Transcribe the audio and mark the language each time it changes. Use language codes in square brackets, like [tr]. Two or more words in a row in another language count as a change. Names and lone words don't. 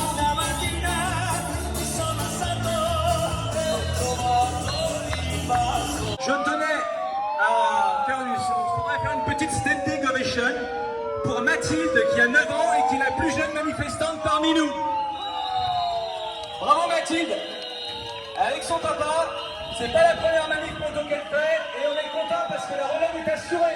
[it] Una mattina mi sono alzato e ho trovato l'invaso. [fr] Je tenais à faire une petite [en] standing ovation [fr] pour Mathilde qui a 9 ans et qui est la plus jeune manifestante parmi nous. Bravo Mathilde. Avec son papa, c'est pas la première manif moto qu'elle fait et on est content parce que la relève est assurée.